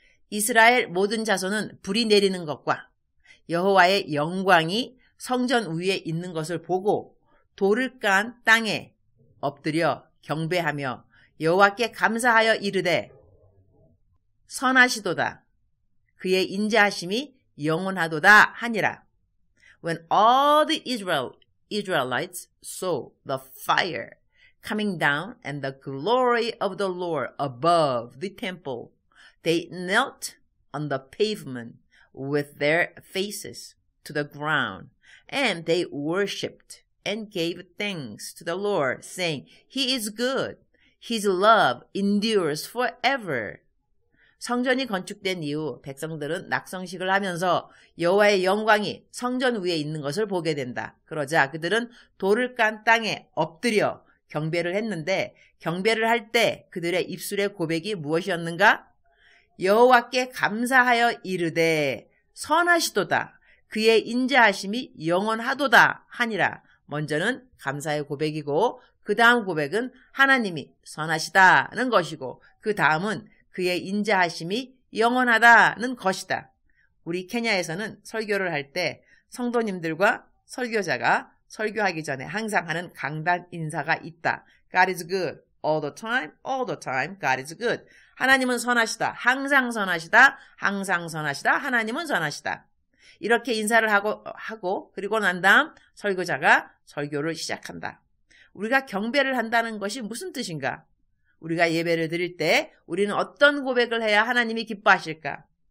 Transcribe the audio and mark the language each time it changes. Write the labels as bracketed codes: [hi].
[ko] 이스라엘 모든 자손은 불이 내리는 것과 여호와의 영광이 성전 위에 있는 것을 보고 돌을 깐 땅에 엎드려 경배하며 여호와께 감사하여 이르되 선하시도다. 그의 인자하심이 영원하도다 하니라. [en] When all the Israelites saw the fire coming down and the glory of the Lord above the temple, they knelt on the pavement with their faces to the ground, and they worshipped and gave thanks to the Lord, saying, He is good. His love endures forever. [ko] 성전이 건축된 이후 백성들은 낙성식을 하면서 여호와의 영광이 성전 위에 있는 것을 보게 된다. 그러자 그들은 돌을 깐 땅에 엎드려 경배를 했는데 경배를 할 때 그들의 입술의 고백이 무엇이었는가? 여호와께 감사하여 이르되 선하시도다. 그의 인자하심이 영원하도다 하니라. 먼저는 감사의 고백이고 그 다음 고백은 하나님이 선하시다는 것이고 그 다음은 그의 인자하심이 영원하다는 것이다. 우리 케냐에서는 설교를 할 때 성도님들과 설교자가 설교하기 전에 항상 하는 강단 인사가 있다. [en] God is good all the time, God is good. [ko] 하나님은 선하시다. 항상 선하시다. 항상 선하시다. 하나님은 선하시다. 이렇게 인사를 하고 그리고 난 다음 설교자가 설교를 시작한다. 우리가 경배를 한다는 것이 무슨 뜻인가? 우리가 예배를 드릴 때 우리는 어떤 고백을 해야 하나님이 기뻐하실까?